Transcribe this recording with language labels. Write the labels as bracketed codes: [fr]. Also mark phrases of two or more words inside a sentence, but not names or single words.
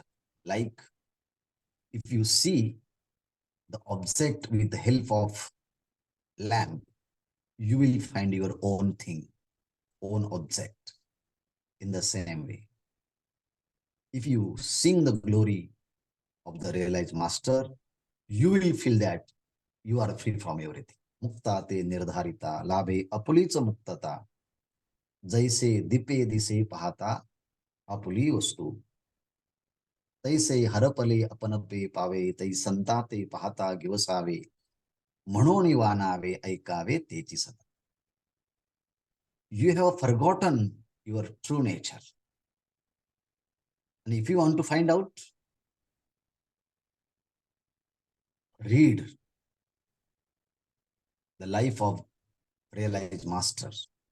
[en] Like if you see the object with the help of lamp, you will find your own thing, own object. In the same way, if you sing the glory of the realized master, you will feel that you are free from everything. [mr] मुक्तते निर्धारिता, लाभे आपुलिका मुक्तता, जैसे दीपे दिसे पाहता आपुली वस्तू, तैसे हरपले अपनपे पावे, तै संताते पाहता गिवसावे, म्हणून वानावे ऐकावे तेची सदा. [en] You have forgotten your true nature. And if you want to find out, read the life of realized masters.